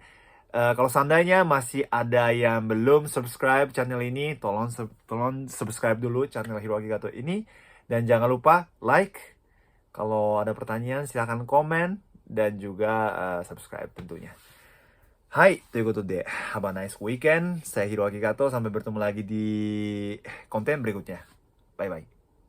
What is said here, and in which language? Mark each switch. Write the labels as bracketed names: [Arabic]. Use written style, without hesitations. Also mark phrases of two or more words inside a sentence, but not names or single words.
[Indonesian] Kalau seandainya masih ada yang belum subscribe channel ini, tolong subscribe dulu channel Hiroaki Kato ini. Dan jangan lupa like. Kalau ada pertanyaan silahkan komen. Dan juga subscribe tentunya. Hai, [Japanese] ということで [English] have a nice weekend. [Indonesian] Saya Hiroaki Kato. Sampai bertemu lagi di konten berikutnya. Bye-bye.